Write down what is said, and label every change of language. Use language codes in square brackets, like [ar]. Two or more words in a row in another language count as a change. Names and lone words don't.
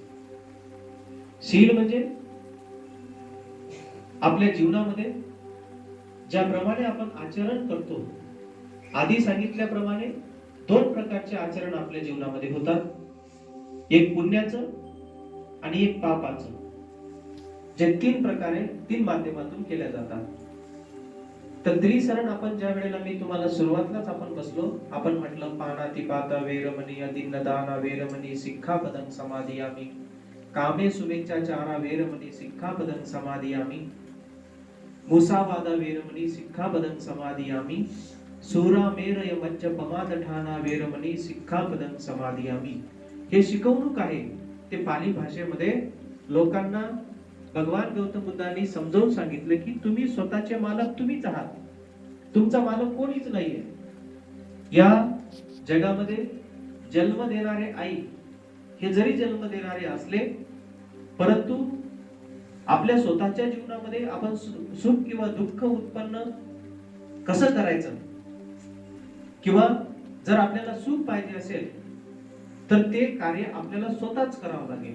[mr] शील म्हणजे आपल्या जीवनामध्ये ज्याप्रमाणे आपण आचरण करतो, आधी सांगितल्याप्रमाणे 2 प्रकारचे आचरण आपल्या जीवनामध्ये होतात, एक पुण्याचं आणि एक पापाचं, जे 3 प्रकारे 3 माध्यमातून केल्या जातात. तर त्रिसरण आपण ज्या वेळेला मी तुम्हाला सुरुवातलाच आपण बसलो, आपण म्हटलं [pi] पानातिपाता वेरमणी अदिन्नदाना वेरमणी सिक्खापदं समादियामि, कामे शुभेच्छाचारा वेरमणी सिक्खापदं समादियामि, मुसावादा वेरमणी सिक्खापदं समादियामि, सूरामेरय मज्जपमादठाना वेरमणी सिक्खापदं समादियामि. [mr] हे शिकवणूक आहे. ते पाली भाषेमध्ये लोकांना भगवान गौतम बुद्धांनी समजावून सांगितलं की तुम्ही स्वतःचे मालक तुम्हीच आहात, तुमचा मालक कोणीच नाहीये. या जगामध्ये जन्म देणारे आई हे जरी जन्म देणारे असले, परंतु आपल्या स्वतःच्या जीवनामध्ये आपण सुख किंवा दुःख उत्पन्न कसं करायचं, किंवा जर आपल्याला सुख पाहिजे असेल तर ते कार्य आपल्याला स्वतःच करावं लागेल.